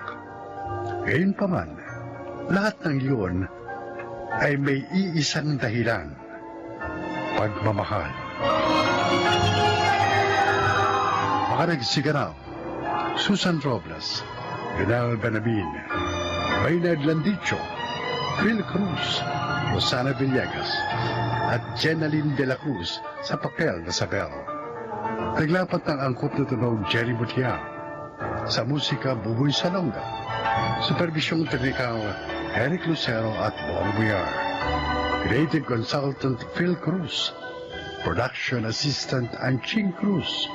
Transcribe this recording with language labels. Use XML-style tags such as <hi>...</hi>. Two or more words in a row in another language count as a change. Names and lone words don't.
<tl>Gayunpaman, lahat ng iyon ay may iisang dahilan: pagmamahal. Mga nagsiganaw: Susan Robles, Gunal Benabin, Maynard Landicho, Phil Cruz, Rosana Villegas, at Jenaline de la Cruz sa papel na Isabel. Naglapat ng angkop na tunog Jerry Butia. Sa musika, Buboy Salonga. Supervisyong teknikal, Eric Lucero at Bong Buyar.</tl> <en>Creative Consultant Phil Cruz. Production Assistant Anching Cruz.</en>